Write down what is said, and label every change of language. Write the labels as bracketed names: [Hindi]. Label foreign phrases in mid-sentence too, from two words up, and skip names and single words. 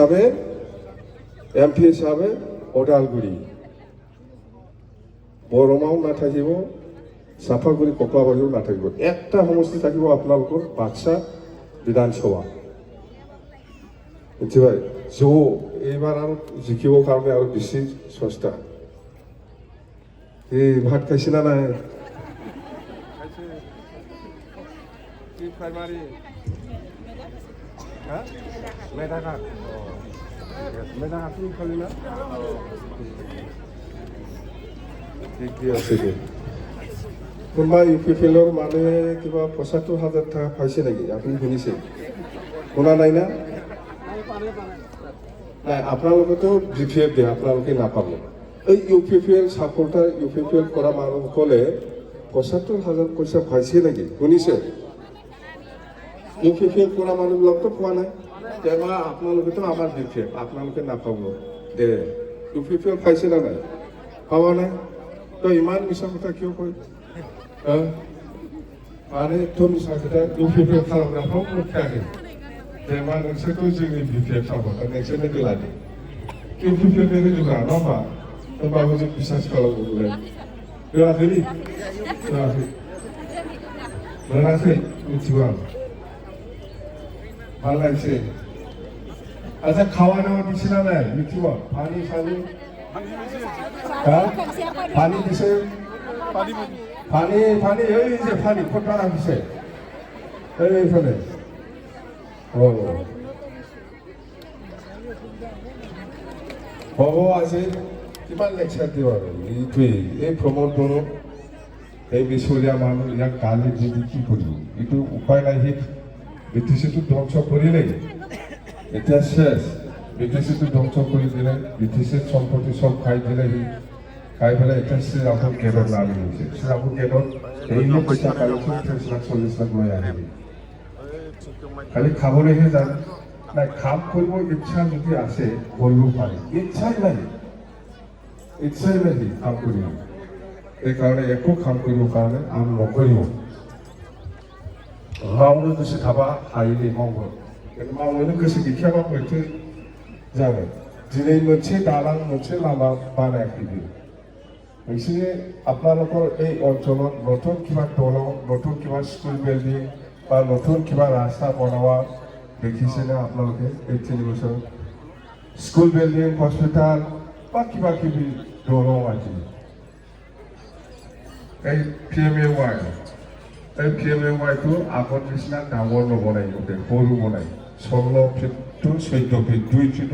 [Assamese] হিচাপে ওদালগুৰি বৰমাও নাথাকিব চাফাগুৰি ককলাবাৰীও নাথাকিব একটা সমষ্টি থাকিব আপোনালোকৰ বাক্সা বিধানসভা মিथिबाय এইবাৰ আৰু জিকিবৰ কাৰণে আৰু বেছি চেষ্টা এই ভাত খাইছে না নাই [Bodo] प्राइमारी मेधाघाट मेधाघाटनि खालि ना [Assamese] ঠিক আছে দে কোনোবা ইউপিপিএলৰ মানুহে কিবা ৭৫,০০০ টকা পাইছে নেকি আপুনি শুনিছে শুনা নাই না নাই আপোনালোকেতো বিপিএফ দিয়ে আপোনালোকে নাপাব এই ইউপিপিএল সাপোৰ্টাৰ ইউপিপিএল কৰা মানুহসকলে ৭৫,০০০ পইচা পাইছে নেকি শুনিছে ইউপিপিএল কৰা মানুহবিলাকতো পোৱা নাই তেনে আপোনালোকেতো আমাৰ বিপিএফ আপোনালোকে নাপাব দে ইউপিপিএল পাইছে না নাই পাৱা নাই তো ইমান মিছা কথা কিয় কয় [Bodo] माने तुम साखिदा इउपिपिएल खालामग्राफ्राव मोनखायाखै दे मा नोंसोरखौ जोंनि बिपिएफ खालामग्रा नोंसोरनो गैलादे इउपिपिएलनि होजोबग्रा नङा होमबा होमबाबो जों बिसास खालामगौलाय होआखै मोनाखै मिथिगौ आं मालायसै [Assamese] আচ্ছা খাওয়া দাওয়া দিছে না নাই মিथिব পানি পানি দিছে পানি এই যে পানি কোটা রাখিছে এইখানে বাবু আছে কিমান লেকচাৰ দিব আৰু এইটোৱে এই প্ৰমোদ বড়ো এই মিছলীয়া মানুহ ইয়াক গালি দি কি কৰিব এইটো উপায় নাই সি বিটিচিটো ধ্বংস কৰিলেই এতিয়া শেষ বিটিচিটো ধ্বংস কৰি দিলে বিটিচিৰ সম্পত্তি চব খাই দিলে সি খাই পেলাই এতিয়া শ্ৰীৰামপুৰ গেটত নামি গৈছে শ্ৰীৰামপুৰ গেটত এই পইচা কালি ৩০ লাখ লৈ আহিবি খালি খাবলৈহে জানে নাই কাম কৰিব ইচ্ছা যদি আছে কৰিব পাৰে ইচ্ছাই নাই কাম কৰিব এইকাৰণে একো কাম কৰিবৰ কাৰণে আম নকৰিব [Bodo] मावनो गोसो थाबा हायोलै मावगोन मावनो गोसो गैखायाबा बोरैथो जागोन दिनै मोनसे दालां मोनसे लामा बानायाखै बियो नोंसोरनि [Assamese] আপোনালোকৰ এই অঞ্চলত নতুন কিবা দলং নতুন কিবা স্কুল বিল্ডিং বা নতুন কিবা ৰাস্তা বনোৱা দেখিছেনে আপোনালোকে এই ৩ বছৰ স্কুল বিল্ডিং হস্পিটাল বা কিবা কিবি দলং আছে এই PMAY এই PMAYটো আগত নিচিনা ডাঙৰ নবনাই ইহঁতে সৰু বনাই ১৬ ফিট টু ১৪ ফিট ২ ফিটৰ